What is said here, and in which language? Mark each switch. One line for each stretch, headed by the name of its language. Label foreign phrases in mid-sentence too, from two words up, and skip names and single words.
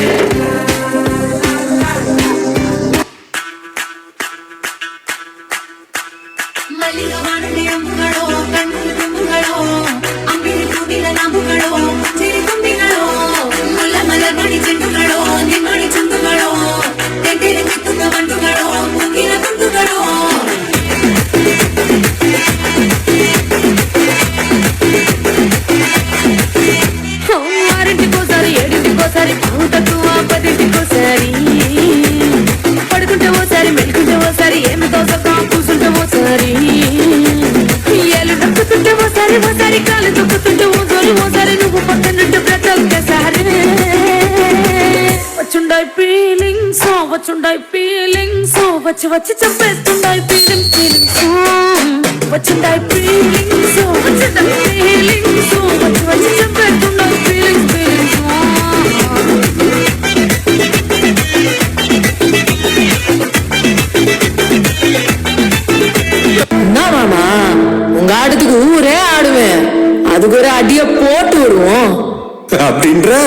Malayalam: മല്ലികവാണുകളോ കണ്ണുകളോ അമ്പിളി പൂവില നാമ്പുകളോ ചിരിക്കുമ്പികളോ മുല്ലമലർമണി ചെണ്ടുകളോ നിന്മണി ചുണ്ടുകളോ തെണ്ടിരങ്ങെത്തുന്ന വണ്ടുകളോ മുങ്ങിന തുണ്ടുകളോ
Telugu: ఆరింటికోసారి ఏడింటికోసారి తక్కువ పదింటికోసారి పడుకుంటే ఓసారి మెలుకుంటే ఓసారి ఏమి తోసక కూసుంటే ఓసారి ఏళ్ళు నొక్కుతుంటే ఓసారి ఓసారి కాలు తొక్కుతుంటే ఓసారి నువ్వు పక్కనుంటే బ్రతొక్కసారి వచ్చుండాయి ఫీలింగ్స్ వచ్చి వచ్చి చంపేస్తుండాయి ఫీలింగ్స్ వచ్చుండాయి ఫీలింగ్స్ వచ్చి వచ్చి చంపేస్తుండాయి ఫీలింగ్స్
Tamil: மாமா உங்க ஆட்டத்துக்கு ஊரே ஆடுவேன் அதுக்கு ஒரு அடிய போட்டு விடுவோம் அப்படின்ற